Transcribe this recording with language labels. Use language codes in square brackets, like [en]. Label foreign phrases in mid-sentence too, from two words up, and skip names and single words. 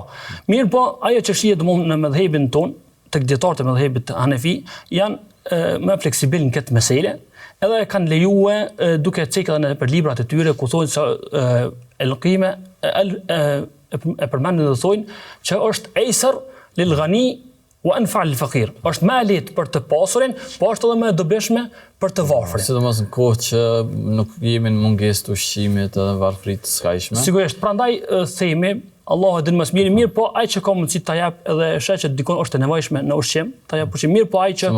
[sq] Mirë po, ajo që shihet në mëdhëbin ton, tek dietarët e mëdhëbit Hanefi, janë më fleksibil në këtë meselë, edhe kanë lejuar duke cekë edhe për librat e tyre ku thonë se el-qime e përmendin dhe thonë që është [ar] أيسر للغني وأنفع للفقير. [sq] Është më lehtë për të pasurin, po është edhe më e dobishme për të varfrin. Sidomos në kohë që nuk jemi në mungesë të ushqimit edhe varfrit të skajshme. Sigurisht, prandaj themi Allahu e din më së miri, po ai që ka mundësi ta jap edhe sheh që dikon është e nevojshme në ushqim, ta jap ushqim, mirë po ai që